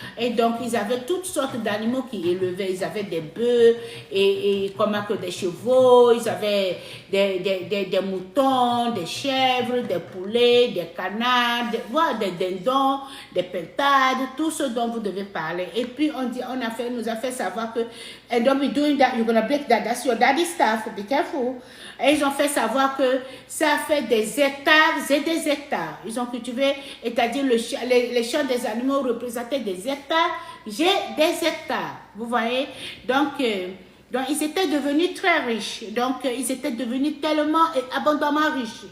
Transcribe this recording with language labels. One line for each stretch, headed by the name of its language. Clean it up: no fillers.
French: Et donc, ils avaient toutes sortes d'animaux qui élevaient. Ils avaient des bœufs et comment que des chevaux, ils avaient des moutons, des chèvres, des poulets, des canards, des dindons, des pintades, tout ce dont vous devez parler. Et puis, nous a fait savoir que,
English: and don't be doing that, you're gonna break that, that's your daddy's stuff, be careful.
French: Et ils ont fait savoir que ça fait des hectares et des hectares. Ils ont cultivé, c'est-à-dire les champs des animaux représentaient des hectares et des hectares. Vous voyez? Donc, ils étaient devenus très riches. Donc, ils étaient devenus tellement et abondamment riches.